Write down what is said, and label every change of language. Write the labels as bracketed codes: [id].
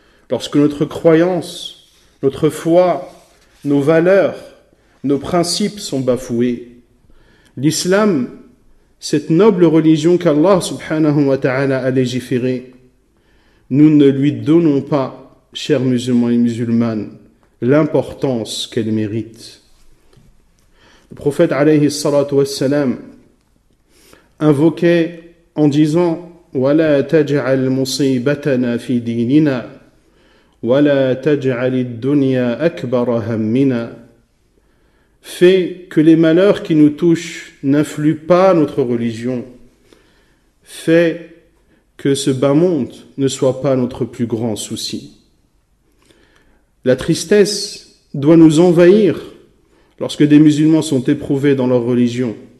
[fr] Lorsque notre croyance, notre foi, nos valeurs, nos principes sont bafoués. L'islam, cette noble religion qu'Allah [ar] subhanahu wa ta'ala [fr] a légiférée, nous ne lui donnons pas, chers musulmans et musulmanes, l'importance qu'elle mérite. Le prophète [ar] alayhi salatu wassalam [fr] invoquait en disant: [ar] وَلَا تَجْعَلْ مُصِيبَتَنَا فِي دِينِنَا وَلَا تَجْعَلِ الدُّنْيَا أَكْبَرَ هَمِّنَا. [fr] Fais que les malheurs qui nous touchent n'influent pas notre religion. Fais que ce bas monde ne soit pas notre plus grand souci. La tristesse doit nous envahir lorsque des musulmans sont éprouvés dans leur religion.